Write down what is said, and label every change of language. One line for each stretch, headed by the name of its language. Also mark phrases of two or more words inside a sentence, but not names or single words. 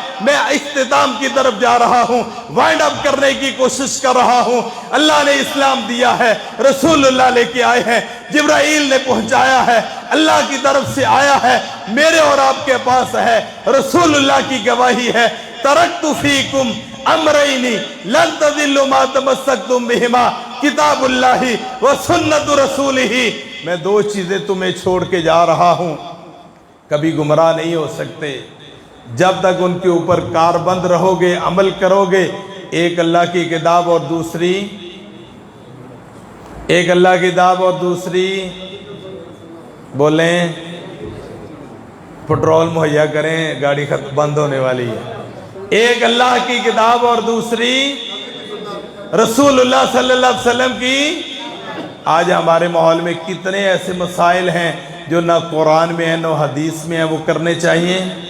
Urdu: میں اختتام کی طرف جا رہا ہوں,
English: wind up
Urdu: کرنے کی کوشش کر رہا ہوں. اللہ نے اسلام دیا ہے، رسول اللہ لے کے آئے ہیں، جبرائیل نے پہنچایا ہے، اللہ کی طرف سے آیا ہے، میرے اور آپ کے پاس ہے، رسول اللہ کی گواہی ہے.
Arabic: تركت فيكم أمرين لن تضلوا ما تمسكتم بهما كتاب الله وسنة رسوله.
Urdu: میں دو چیزیں تمہیں چھوڑ کے جا رہا ہوں، کبھی گمراہ نہیں ہو سکتے جب تک ان کے اوپر کاربند رہو گے، عمل کرو گے. ایک اللہ کی کتاب اور دوسری، ایک اللہ کی کتاب اور دوسری بولیں پیٹرول مہیا کریں، گاڑی بند ہونے والی ہے۔ ایک اللہ کی کتاب اور دوسری رسول اللہ صلی اللہ علیہ وسلم کی۔ آج ہمارے ماحول میں کتنے ایسے مسائل ہیں جو نہ قرآن میں ہیں نہ حدیث میں ہیں، وہ کرنے چاہیے۔